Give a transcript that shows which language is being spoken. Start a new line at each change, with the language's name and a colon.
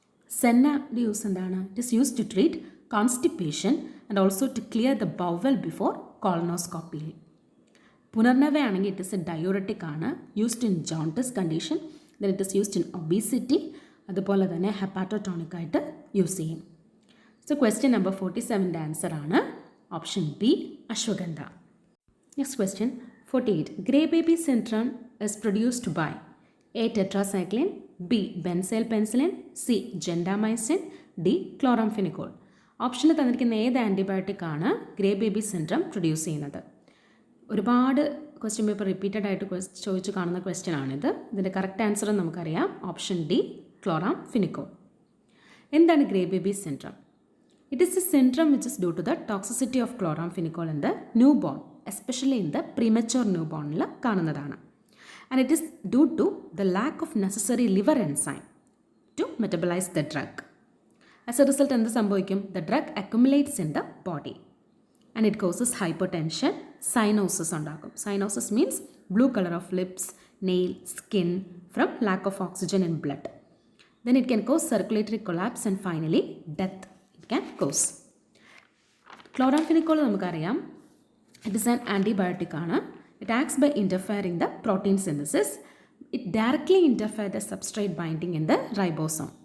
English: സെന്നയുടെ യൂസ് എന്താണ്? It is use to treat constipation and also to clear the bowel before colonoscopy. പുനർനവയാണെങ്കിൽ it is a diuretic ആണ്, used in jaundice condition then it is used in obesity,
Malayalam: അതുപോലെ തന്നെ
English: Hepatotonic ആയിട്ട് use ചെയ്യും. So question number 47ൻ്റെ ആൻസർ ആണ് option B ashwagandha. Next question 48. Grey baby syndrome is produced by A. tetracycline, B. benzyl penicillin, C. gentamicin, D. chloramphenicol.
Malayalam: ഓപ്ഷനിൽ തന്നിരിക്കുന്ന ഏത് antibiotic ആണ് grey baby syndrome produce ചെയ്യുന്നത്? ഒരുപാട് ക്വസ്റ്റ്യൻ പേപ്പർ റിപ്പീറ്റഡ് ആയിട്ട് ചോദിച്ചു കാണുന്ന ക്വസ്റ്റ്യൻ ആണിത്. ഇതിൻ്റെ കറക്റ്റ് ആൻസർ നമുക്കറിയാം, ഓപ്ഷൻ ഡി ക്ലോറാംഫെനിക്കോൾ.
English: എന്താണ് grey baby syndrome? It is a syndrome which is due to the toxicity of chloramphenicol in the newborn, especially in the premature ന്യൂ ബോണിൽ
Malayalam: കാണുന്നതാണ്.
English: And it is due to the lack of necessary liver enzyme to metabolise the drug. As a result
Malayalam: എന്ത് സംഭവിക്കും?
English: the drug accumulates in the body and it causes hypertension, cyanosis
Malayalam: ഉണ്ടാക്കും.
English: Cyanosis means blue colour of lips, nail, skin from lack of oxygen in blood. Then it can cause circulatory collapse and finally death it can cause. Chloramphenicol
Malayalam: നമുക്കറിയാം,
English: it is an antibiotic ആണ്. It acts by interfering the protein synthesis. It directly interferes the substrate binding in the ribosome.